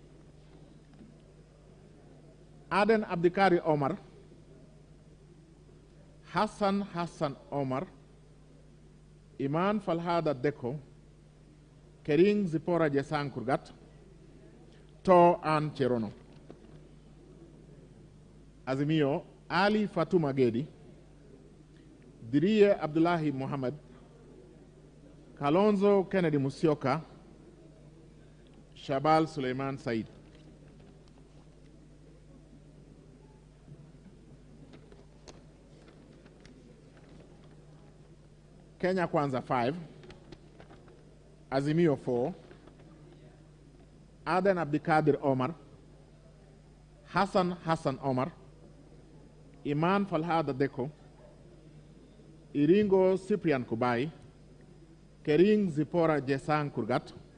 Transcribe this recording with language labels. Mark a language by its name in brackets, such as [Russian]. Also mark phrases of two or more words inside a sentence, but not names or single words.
[English] Aden Abdikari Omar, Hassan Omar, Iman Falhada Deko, Kering Zipora Jesang Kurgat, To An Cherono. Azimio, Ali Fatuma Gedi, Diriye Abdullahi Muhammad, Kalonzo Kennedy Musyoka, Shabal Suleiman Said. Kenya Kwanza 5, Azimio 4, Aden Abdikadir Omar, Hassan Omar, Iman Falhada Deko, Iringo Cyprian Kubai, Kering Zipora Jesang Kurgat.